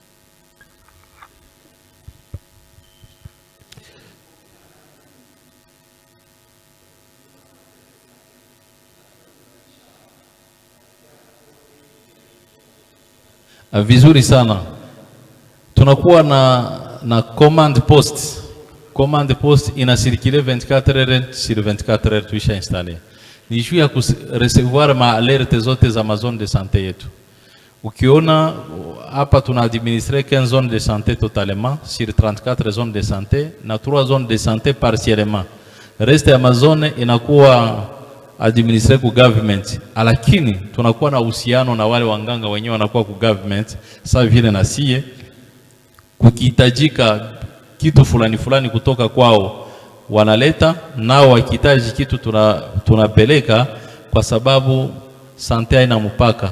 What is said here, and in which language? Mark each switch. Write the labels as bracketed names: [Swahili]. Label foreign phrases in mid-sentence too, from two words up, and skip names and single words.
[Swahili] Vizuri sana. Tunakuwa na [English] command post. Command post [Swahili] inasirikile [French] 24 heures sur 24 heures [Swahili] tuisha installer. Ni juu ya recevoir ma alerte zote za [French] zone de santé [Swahili] yetu. Ukiona hapa tuna [French] administrer 15 zones de santé totalement sur 34 zones de santé [Swahili] na [French] 3 zones de santé partiellement. [Swahili] Reste ya mazone inakuwa administre ku government, lakini tunakuwa na uhusiano na wale wanganga wenyewe wanakuwa ku government. Sasa vile na sie kukihitajika kitu fulani kutoka kwao wanaleta, nao wakihitaji kitu tunapeleka, kwa sababu sante haina mpaka.